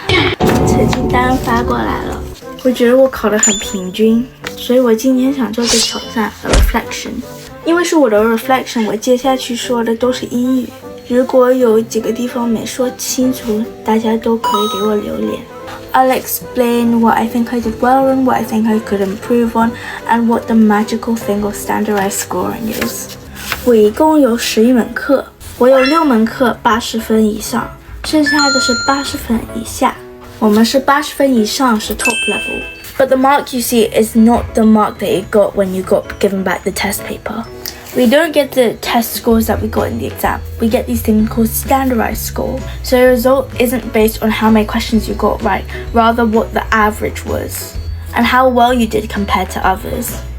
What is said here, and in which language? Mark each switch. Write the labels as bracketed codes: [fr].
[zh] 成绩单发过来了，我觉得我考得很平均，所以我今天想做个挑战 reflection。因为是我的 reflection， 我接下去说的都是英语。如果有几个地方没说清楚，大家都可以给我留言。 [en] I'll explain what I think I did well on, what I think I could improve on, and what the magical thing of standardized scoring is. [zh] 我一共有11门课，我有6门课80分以上，剩下的是80分以下。我们是80分以上是 [en] top level. But the mark you see is not the mark that you got when you got given back the test paper. We don't get the test scores that we got in the exam. We get these things called standardized score. So the result isn't based on how many questions you got right, rather what the average was and how well you did compared to others.